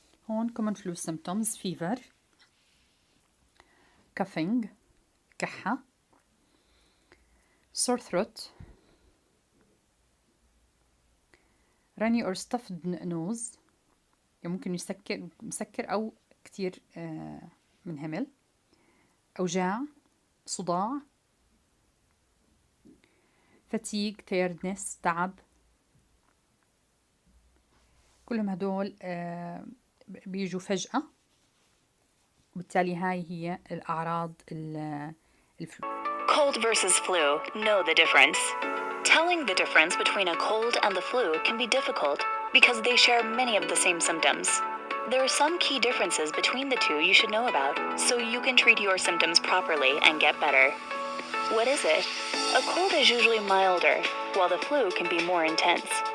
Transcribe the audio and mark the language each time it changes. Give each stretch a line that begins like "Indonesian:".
English: هون common flu symptoms: fever, coughing, كحة, sore throat, runny or stuffed nose,
Arabic: ممكن مسكر أو كتير منهمل, أوجاع, صداع,
English: fatigue, tiredness, تعب.
Arabic: كلهم هدول بيجوا فجأة، وبالتالي هاي هي الأعراض الفلو.
English: Cold versus flu. Know the difference. Telling the difference between a cold and the flu can be difficult because they share many of the same symptoms. There are some key differences between the two you should know about so you can treat your symptoms properly and get better. What is it? A cold is usually milder, while the flu can be more intense.